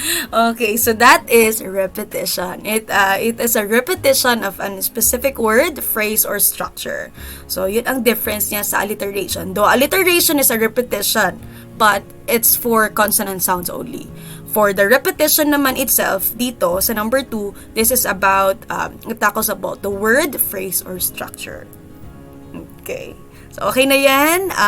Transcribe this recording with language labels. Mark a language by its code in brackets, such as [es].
[en] Okay, so that is repetition. It is a repetition of a specific word, phrase, or structure. [tl] So, yun ang difference niya sa alliteration. [en] Though alliteration is a repetition, but it's for consonant sounds only. For the repetition naman itself, [tl] dito, sa [en] number 2, this is about, it tackles about the word, phrase, or structure. Okay. So, [tl] okay na yan.